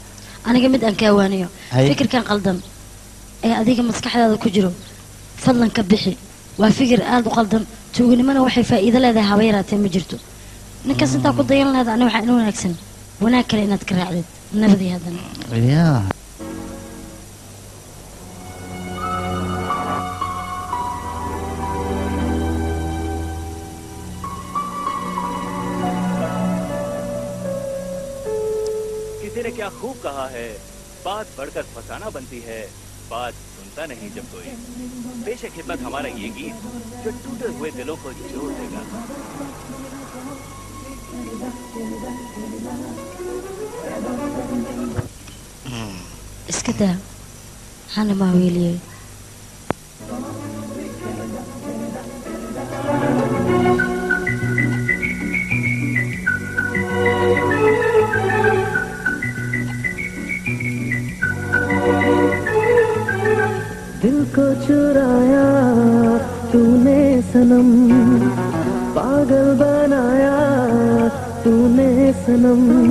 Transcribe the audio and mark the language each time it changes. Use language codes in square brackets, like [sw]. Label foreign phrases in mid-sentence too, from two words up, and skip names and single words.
[so] aniga mid aan kaawaaniyo fikirkan qaldan ee adiga maskaxdaada ku jiro fadlan ka bixi waa fikir aad u qaldan tuuganimona waxay faa'iido leedahay haba yaraatee ma jirto ninkaas intaa ku dayan lahayd aniga waxaa ina wanaagsan wanaag kale inaad ka raacdid nabadii haddana [hi] किसी ने क्या खूब कहा है बात बढ़कर फसाना बनती है बात सुनता नहीं जब कोई पेशे खिदमत हमारा ये गीत जो टूटे हुए दिलों को जोड़ देगा [so] iska daa hana maa weeliyey [hi] दिल को चुराया तूने सनम पागल बनाया तूने सनम